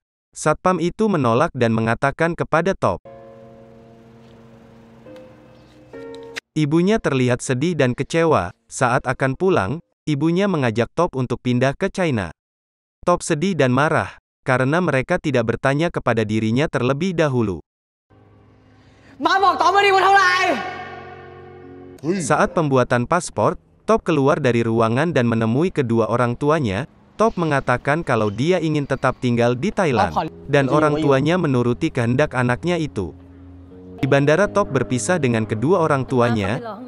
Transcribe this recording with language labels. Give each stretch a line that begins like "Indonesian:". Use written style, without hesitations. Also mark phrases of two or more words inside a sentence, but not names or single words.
Indonesian: Satpam itu menolak dan mengatakan kepada Top, Ibunya terlihat sedih dan kecewa. Saat akan pulang, ibunya mengajak Top untuk pindah ke China. Top sedih dan marah, karena mereka tidak bertanya kepada dirinya terlebih dahulu.
Thai: มาบอกตอบมาดิว่าเท่าไหร่
Indonesian: Saat pembuatan paspor, Top keluar dari ruangan dan menemui kedua orang tuanya. Top mengatakan kalau dia ingin tetap tinggal di Thailand, dan orang tuanya menuruti kehendak anaknya itu. Di bandara, Top berpisah dengan kedua orang tuanya.